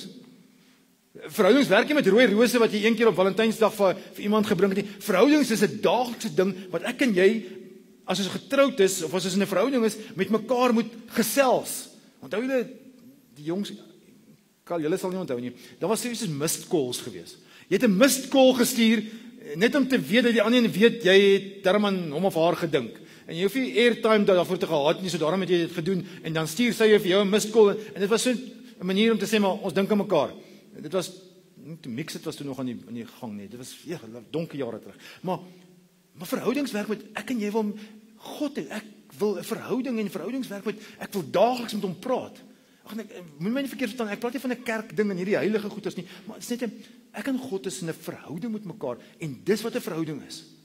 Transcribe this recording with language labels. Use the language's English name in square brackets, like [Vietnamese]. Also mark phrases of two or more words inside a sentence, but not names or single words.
[Afrikaans] Verhoudings werk nie met rooi rose wat jy een keer op Valentynsdag vir iemand gebring het nie. Verhoudings is 'n daaglikse ding wat ek en jy, as ons getroud is of as ons in 'n verhouding is, met mekaar moet gesels. Onthou julle die jongs, julle sal nie onthou nie. Daar was soos [English] missed calls [Afrikaans] gewees. Jy het 'n [English] missed call [Afrikaans] gestuur net om te weet dat die ander weet jy het darm aan hom of haar gedink. En jy hoef nie airtime daarvoor te gehad nie, so daarom het jy dit gedoen en dan stuur sy vir jou 'n [English] missed call [Afrikaans] en dit was so 'n manier om te sê maar ons dink aan mekaar. Dit was te mix, dit was toe nog aan die gang nie. Dit was donker jare terug. Maar verhoudingswerk met ek en jy wil God hê. Ek wil 'n verhouding en verhoudingswerk met ek wil daagliks met hom praat. Moet my nie verkeerd verstaan, ek praat nie van 'n kerk ding en hierdie heilige goeders nie, maar dit is net ek en God is in 'n verhouding met mekaar en dis wat 'n verhouding is.